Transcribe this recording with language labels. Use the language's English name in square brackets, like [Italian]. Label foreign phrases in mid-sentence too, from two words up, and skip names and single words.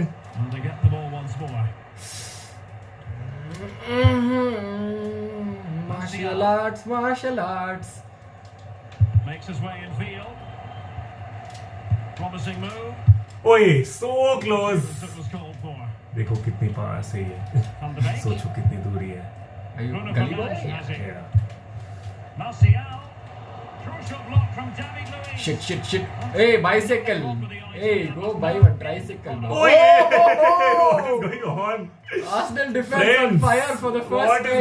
[English] And they get the ball once more. Martial arts. Makes his way in field. Promising move. Oi, so close. That was called for. [Hindi] देखो कितनी पास है ये. [English] Van de Beek. [Hindi] सोचो कितनी दूरी है. [English] Are you Bruno gully boy? Fernandes has it. Yeah. Martial. Crucial block from David Luiz. Shit. Hey, bicycle. Hey, go buy one tricycle. Oh, yeah. What is going on? Arsenal defense on Friends, fire for the first what is